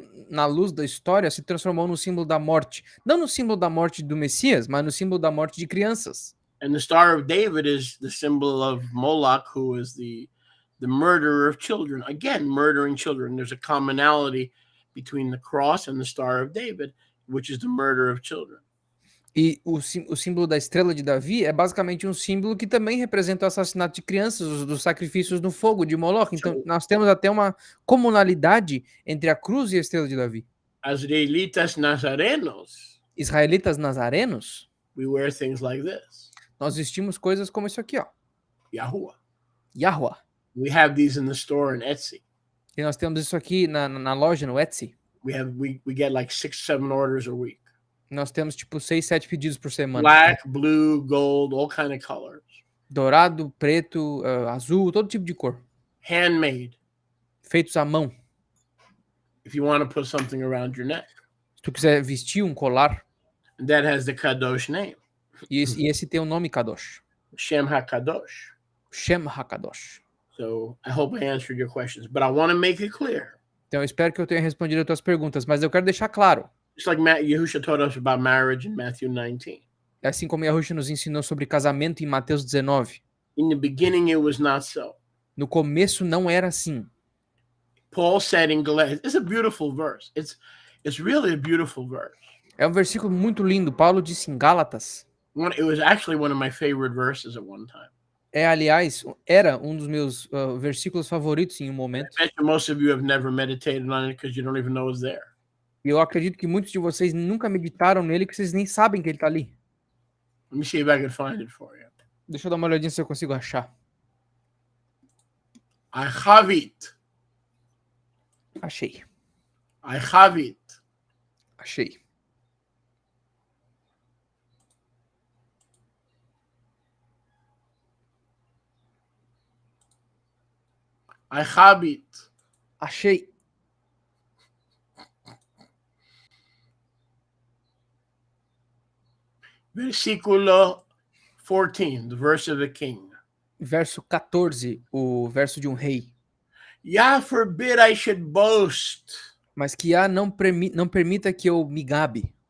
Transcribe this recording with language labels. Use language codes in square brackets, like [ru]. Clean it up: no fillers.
[pt] Na luz da história, se transformou no símbolo da morte. Não no símbolo da morte do Messias, mas no símbolo da morte de crianças. [en] And the Star of David is the symbol of Moloch, who is the murderer of children. Again, murdering children. There's a commonality between the cross and the Star of David, which is the murder of children. [pt] E o símbolo da estrela de Davi é basicamente um símbolo que também representa o assassinato de crianças, dos sacrifícios no fogo de Moloch. Então, [en] So, [pt] nós temos até uma comunalidade entre a cruz e a estrela de Davi. Israelitas Nazarenos, Israelitas nazarenos, [en] we wear things like this. [pt] nós vestimos coisas como isso aqui, ó. [en] Yahuwah. [pt] Yahweh. [en] We have these in the store in Etsy. [pt] E nós temos isso aqui na loja, no Etsy. [en] We get like 6, 7 orders a week. [pt] Nós temos tipo 6, 7 pedidos por semana. [en] Black, blue, gold, all kind of colors. [pt] Dourado, preto, azul, todo tipo de cor. [en] Handmade. [pt] Feitos à mão. [en] If you want to put something around your neck. [pt] Se tu quiser vestir um colar. [en] And that has the Kadosh name. [pt] E esse tem o nome Kadosh. [en] Shem HaKadosh. [pt] Shem HaKadosh. [en] So I hope I answered your questions, but I want to make it clear. [pt] Então eu espero que eu tenha respondido as tuas perguntas, mas eu quero deixar claro. [en] Just like Yahusha taught us about marriage in Matthew 19. [pt] Assim como Yahusha nos ensinou sobre casamento em Mateus 19. [en] In the beginning, it was not so. [pt] No começo não era assim. [en] Paul said in Galatians, it's a beautiful verse. It's really a beautiful verse. [pt] É um versículo muito lindo. Paulo disse em Gálatas. [en] It was actually one of my favorite verses at one time. [pt] Aliás, era um dos meus versículos favoritos em um momento. [en] I bet most of you have never meditated on it because you don't even know it's there. [pt] E eu acredito que muitos de vocês nunca meditaram nele, que vocês nem sabem que ele está ali. [en] Let me see if I can find it for you. [pt] Deixa eu dar uma olhadinha se eu consigo achar. [en] I have it. [pt] Achei. [en] I have it. [pt] Achei. [en] I have it. [pt] Achei. Versículo [en] 14, the verse of the king. [pt] Verso 14, o verso de um rei. [en] Yah forbid I should boast. [pt] Mas que Yah não permita que eu me gabe.